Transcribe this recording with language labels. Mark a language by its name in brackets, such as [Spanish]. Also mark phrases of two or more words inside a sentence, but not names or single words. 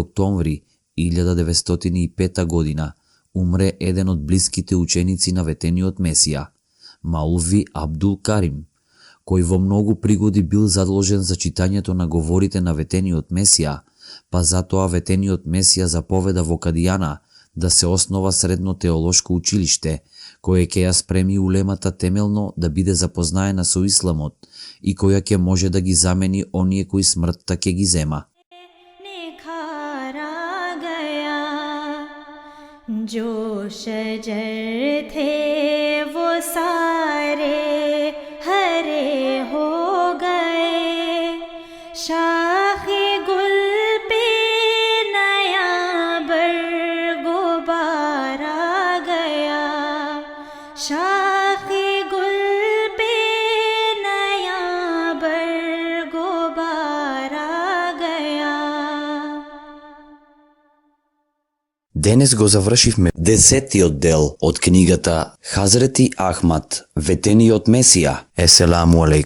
[Macedonian] октомври 1905 година, умре еден од блиските ученици на ветениот Месија, Маулви Абдул Карим, кој во многу пригоди бил задолжен за читањето на говорите на ветениот Месија, па затоа ветениот Месија заповеда во Кадијана да се основа средно теолошко училиште, кое ќе ја спреми улемата темелно да биде запознаена со исламот и која ќе може да ги замени оние кои смртта ќе ги зема. [Urdu] نکھارا گیا جو شجر تھے وہ سارے ہرے ہو گئے شاخے گل پہ نیا برگ و بار آ گیا شاخے گل پہ نیا برگ و بار آ گیا. [Macedonian] Денес го завршивме 10-тиот дел од книгата Хазрети Ахмад, ветениот Месија. [Arabic] السلام عليكم.